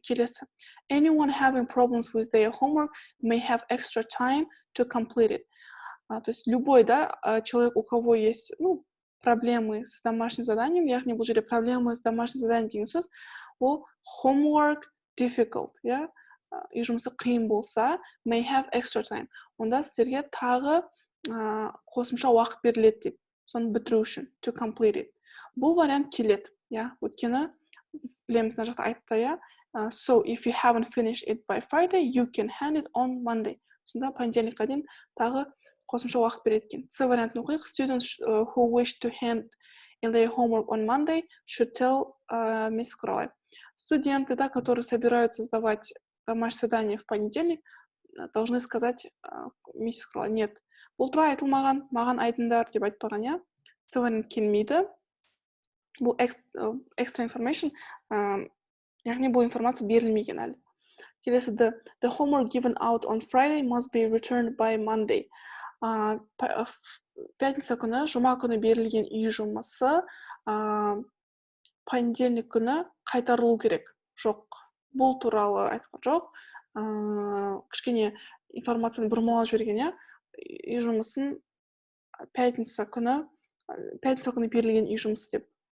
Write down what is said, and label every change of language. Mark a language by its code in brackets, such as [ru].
[kk] Келесі. [en] Anyone having problems with their homework may have extra time to complete it. [ru] То есть любой, человек, у кого есть, проблемы с домашним заданием, [kk] яғни бұл жерде [ru] проблемы с домашним заданием [kk] деген сөз, ол [en] homework difficult, [kk] үй жұмысы қиын болса, [en] may have extra time. [kk] Онда сіздерге тағы қосымша уақыт беріледі деп, соны бітіру үшін, [en] to complete it. [kk] Бұл вариант келеді, өйткені біз білеміз мына жақта айтты, [en] so if you haven't finished it by Friday, you can hand it on Monday. [kk] Сонда понедельникқа дейін тағы қосымша уақыт береді екен. С вариантын оқиық. [en] Students who wish to hand in their homework on Monday should tell Miss Құралай. [ru] Студенты, которые собираются сдавать домашнее задание в понедельник, должны сказать миссис Крылова. Нет. [kk] Бұл туралы айтылмаған, маған айтыңдар деп айтпаған, иә. Це вариант келмейді. Бұл extra information, яғни бұл информация берілмеген әлі. Келесі, [en] the homework given out on Friday must be returned by Monday. [kk] Пятница күні, жұма күні берілген үй жұмысы понедельник күні қайтарылу керек. Жоқ. Бұл туралы айтқан жоқ. Кішкене информацияны бұрмалап жіберген, иә. Үй жұмысын пятница күні берілген үй жұмысы деп.